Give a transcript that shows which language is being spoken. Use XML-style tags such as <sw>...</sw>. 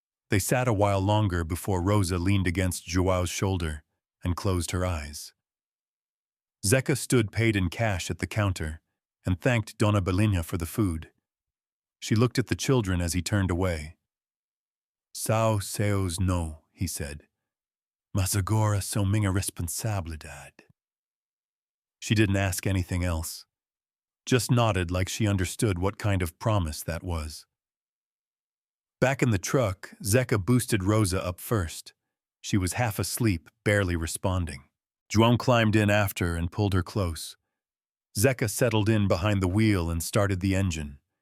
<en>They sat a while longer before Rosa leaned against João's shoulder and closed her eyes. Zeca stood paid in cash at the counter and thanked Dona Belina for the food. She looked at the children as he turned away.</en> <pt>"São seus no,"</pt> <en>he said.</en> <pt>"Mas agora são minha responsabilidade."</pt> <en>She didn't ask anything else, just nodded like she understood what kind of promise that was. Back in the truck, Zeca boosted Rosa up first. She was half asleep, barely responding. João climbed in after and pulled her close. Zeca settled in behind the wheel and started the engine.</en>